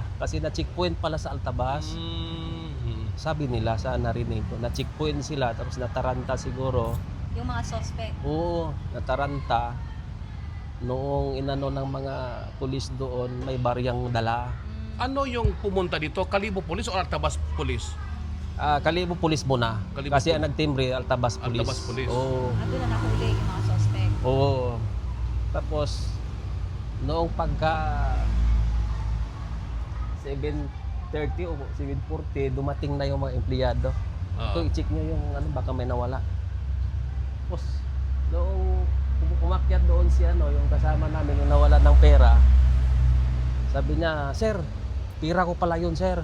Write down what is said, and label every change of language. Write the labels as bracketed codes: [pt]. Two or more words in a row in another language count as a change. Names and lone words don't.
[tl] Kasi na-checkpoint pala sa Altabas. Sabi nila, sa narinig ko, na-checkpoint sila, tapos nataranta siguro. Yung mga suspect. Oo, nataranta. Noong inano ng mga pulis doon, may baryang dala. Ano yung pumunta dito? Kalibo Police o Altabas Police? Kalibo Police muna. Kalibo Kasi Police. ang nagtimbre, Altabas Police. Altabas Police. Oo. Doon na nahuli yung mga suspect. Oo. Tapos, noong pagka 7:30 o 7:40, dumating na yung mga empleyado. Ito, i-check nyo yung ano, baka may nawala. Tapos, noong umakyat doon si ano, yung kasama namin, yung nawala ng pera, sabi niya, sir, pira ko pala yun, sir.